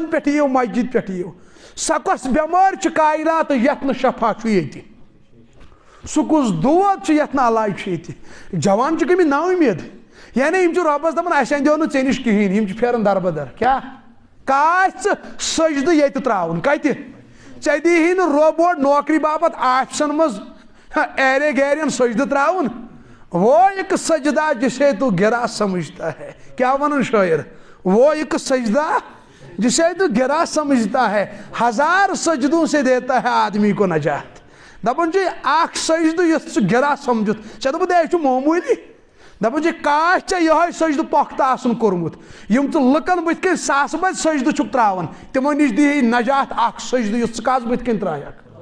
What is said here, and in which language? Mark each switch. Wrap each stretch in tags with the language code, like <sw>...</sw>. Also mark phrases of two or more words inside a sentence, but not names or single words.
<ks>پٮ۪ٹھ یِیِو مسجد پٮ۪ٹھ یِیِو سۄ کۄس بٮ۪مٲرۍ چھِ کاینات یتھ نہٕ شفا چھُ ییٚتہِ سُہ کُس دود چھُ یتھ نہٕ علاج چھُ ییٚتہِ جوان چھِ گٔمٕتۍ نا اُمید یعنی یِم چھِ رۄبس دپان اسہِ اندیو نہٕ ژےٚ نِش کِہینۍ یِم چھِ پھیران دربدر کیٛاہ کاش ژٕ سجدٕ ییٚتہِ تراوُن کتہِ ژےٚ دیٖہی نہٕ رۄب اور نوکری باپتھ آفسن منٛز ایرے گیرین سجدٕ تراوُن</ks> <ur>وہ ایک سجدہ جسے تو گرا سمجھتا ہے</ur> <ks>کیا ونن شاعر</ks> <ur>وہ ایک سجدہ جسے تو گرا سمجھتا ہے 1000 سجدوں سے دیتا ہے آدمی کو نجات</ur> <ks>دپان چھِ اکھ سجدٕ یُس ژٕ گرا سمجھُتھ ژےٚ دوٚپُتھ یہِ چھُ معموٗلی دپان چھِ کاش ژےٚ یِہوے سجدٕ پۄختہٕ آسُن کوٚرمُت یِم ژٕ لُکن بٕتھِ کٔنۍ ساسہٕ بٔدۍ سجدٕ چھُکھ تراوان تِمو نِش دیٖہی نجات اکھ سجدٕ یُس ژٕ کس بٕتھِ کٔنۍ ترایکھ</ks>